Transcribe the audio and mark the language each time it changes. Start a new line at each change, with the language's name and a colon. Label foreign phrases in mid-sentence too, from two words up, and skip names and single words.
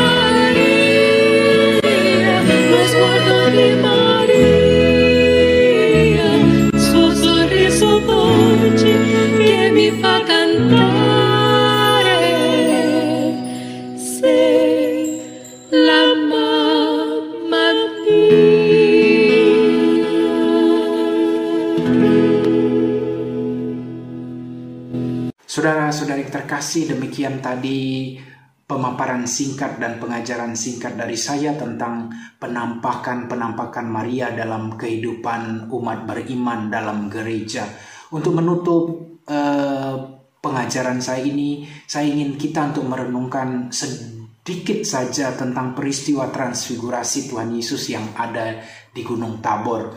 Italian: Maria, lo sguardo di Maria, suo sorriso dolce che mi fa cantare, sei la mamma mia.
Indonesian: Saudara-saudari terkasih, demikian tadi pemaparan singkat dan pengajaran singkat dari saya tentang penampakan Maria dalam kehidupan umat beriman dalam gereja. Untuk menutup pengajaran saya ini, saya ingin kita untuk merenungkan sedikit saja tentang peristiwa transfigurasi Tuhan Yesus yang ada di Gunung Tabor.